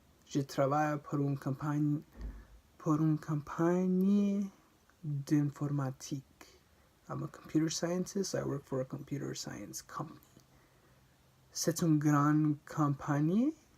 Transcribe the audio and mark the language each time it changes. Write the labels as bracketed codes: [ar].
[fr] Je travaille pour une compagnie d'informatique. [en] I'm a computer scientist. I work for a computer science company. [fr] C'est une grande compagnie.